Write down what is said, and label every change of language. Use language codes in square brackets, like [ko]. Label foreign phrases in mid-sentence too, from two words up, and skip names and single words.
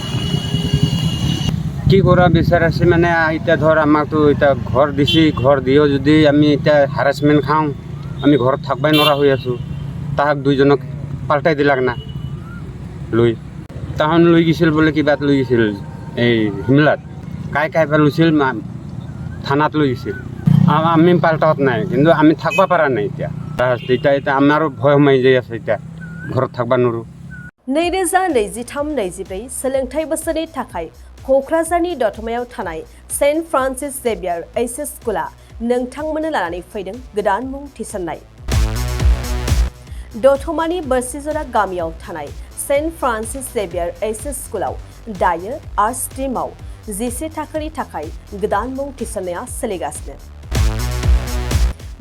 [as] কি কৰা বিচাৰিছে মানে এতিয়া ধৰ আমাকতো এতিয়া ঘৰ দিছে ঘৰ দিও যদি আমি এতিয়া হাৰাছমেণ্ট খাওঁ আমি ঘৰত থাকবাই নোৱাৰা হৈ আছোঁ তাহাক 2জনক পাল্টাই দিলাক না লৈ তাহন লৈ গৈছিল বোলে কিবাত লৈ গৈছিল এই হিমলাত কাইবা লৈছিল থানাত লৈ গৈছিল আমি পাল্টাত নাই কিন্তু আমি থাকবা পৰা নাই এতিয়া আমাৰো ভয় সোমাই যাই আছে এতিয়া ঘৰত থাকবা নোৱাৰোঁ [brx] 2023-24 सोलोंथाइ बोसोरनि थाखाय क'क्राझारनि दतमायाव थानाय सेन्ट फ्रान्सिस जेभियार एचएस स्कुला नोंथांमोननो लानानै फैदों गोदान मुं थिसननाय दतमानि बोरसिजरा गामियाव थानाय सेन्ट फ्रान्सिस जेभियार एचएस स्कुलाव दायो आर्ट्स स्ट्रीमाव 11 थाखोनि थाखाय गोदान मुं थिसननाया सोलिगासिनो